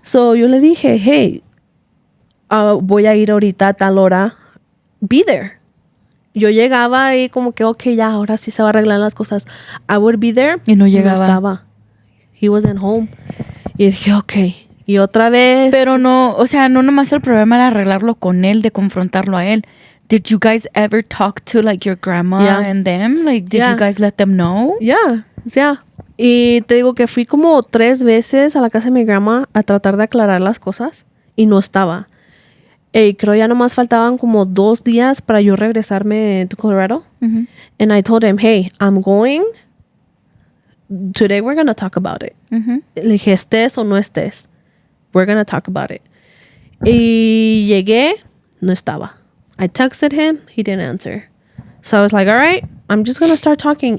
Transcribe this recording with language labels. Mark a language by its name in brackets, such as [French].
[Spanish] So, yo le dije, hey, voy a ir ahorita a tal hora. Be there. yo llegaba y como que, okay, ya, ahora sí se va a arreglar las cosas. [English] I would be there. [Spanish] Y no llegaba. No estaba. He wasn't home. Y dije, okay. Y otra vez. Pero no, o sea, no nomás el problema era arreglarlo con él, de confrontarlo a él. [English] Did you guys ever talk to like your grandma and them? Like, did you guys let them know? Yeah. [Spanish] Y te digo que fui como 3 veces a la casa de mi grandma a tratar de aclarar las cosas y no estaba. Y creo ya nomás faltaban como 2 días para yo regresarme to Colorado. [English] And I told him, hey, I'm going. Today we're going to talk about it. [Spanish] Le dije, estés o no estés. We're going to talk about it. [English] Y llegué, no estaba. I texted him, he didn't answer. So I was like, all right, I'm just going to start talking.